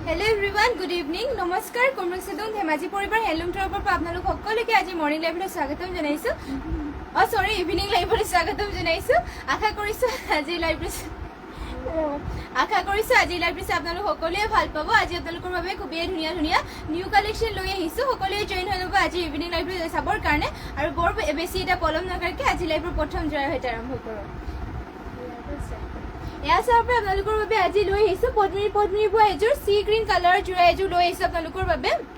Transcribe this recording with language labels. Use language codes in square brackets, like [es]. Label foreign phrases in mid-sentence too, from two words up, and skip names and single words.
[en] hello everyone good evening [as] नमस्कार कमरसेदुम धेमाजी परिवार हेलुम तरफर পৰা আপোনালোক সকলোকে আজি [en] morning liveলৈ [as] স্বাগতম জনাইছো সৰি [en] evening liveলৈ [as] স্বাগতম জনাইছো আশা কৰিছো আজি লাইভলৈ আপোনালোক সকলোৱে ভাল পাব আজি আপোনালোকৰ বাবে খুবেই ধুনীয়া ধুনীয়া [en] new collection [as] লৈ আহিছো সকলোৱে জয়েন হৈ ল'ব আজি [en] evening liveলৈ [as] চাবৰ কাৰণে আৰু বৰ বেছি এটা পলম নকৰাকৈ আজি লাইভৰ প্ৰথম জয় হৈতে আৰম্ভ কৰোঁ [hi] यहाँ से [as] আপোনালোকৰ বাবে আজি লৈ আহিছো পদ্মিনী বুৱা এজোৰ [en] sea green colour [as] জোৰা এজোৰ লৈ আহিছো আপোনালোকৰ বাবে